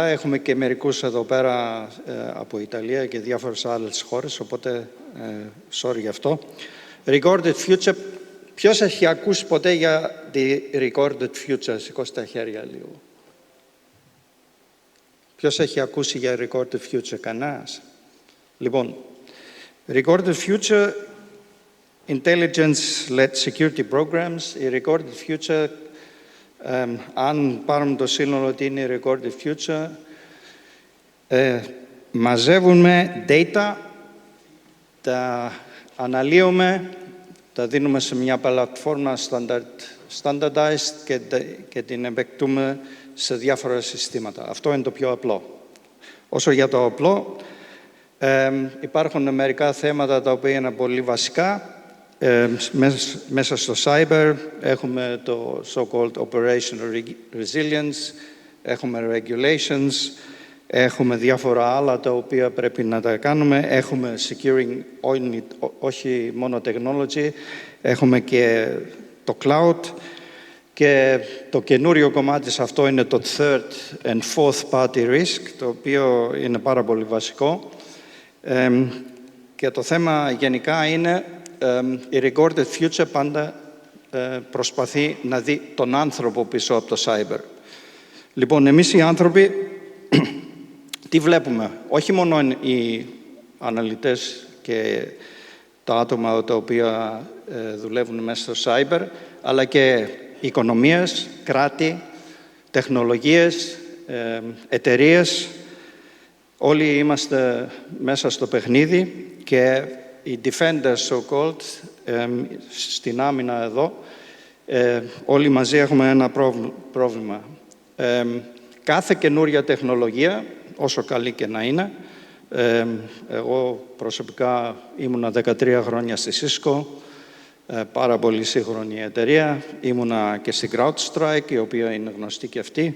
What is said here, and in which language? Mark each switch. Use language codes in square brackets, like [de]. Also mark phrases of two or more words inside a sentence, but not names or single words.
[el] Έχουμε και μερικούς εδώ πέρα από Ιταλία και διάφορες άλλες χώρες, οπότε sorry γι' αυτό. Recorded Future. Ποιος έχει ακούσει ποτέ για τη Recorded Future? Σηκώστε τα χέρια λίγο. Ποιος έχει ακούσει για Recorded Future? Λοιπόν, Recorded Future, [en] Intelligence-Led Security Programs, [el] η Recorded Future, αν πάρουμε το σύνολο ότι είναι η Recorded Future, μαζεύουμε data, τα αναλύουμε, τα δίνουμε σε μια πλατφόρμα standardized και την επεκτούμε σε διάφορα συστήματα. Αυτό είναι το πιο απλό. Όσο για το απλό, υπάρχουν μερικά θέματα τα οποία είναι πολύ βασικά. Μέσα στο cyber έχουμε το [en] so-called operational resilience, [el] έχουμε regulations, έχουμε διάφορα άλλα τα οποία πρέπει να τα κάνουμε, έχουμε securing όχι μόνο technology, έχουμε και το cloud και το καινούριο κομμάτι σε αυτό είναι το [en] third and fourth party risk, [el] το οποίο είναι πάρα πολύ βασικό. Και το θέμα γενικά είναι η Recorded Future πάντα προσπαθεί να δει τον άνθρωπο πίσω από το cyber. Λοιπόν, εμείς οι άνθρωποι τι βλέπουμε? Όχι μόνο οι αναλυτές και τα άτομα τα οποία δουλεύουν μέσα στο cyber, αλλά και οικονομίες, κράτη, τεχνολογίες, εταιρείες. Όλοι είμαστε μέσα στο παιχνίδι και οι [en] defenders, so-called, [el] στην άμυνα εδώ, όλοι μαζί έχουμε ένα πρόβλημα. Κάθε καινούρια τεχνολογία, όσο καλή και να είναι, εγώ προσωπικά ήμουνα 13 χρόνια στη Cisco, πάρα πολύ σύγχρονη εταιρεία, ήμουνα και στην CrowdStrike, η οποία είναι γνωστή και αυτή.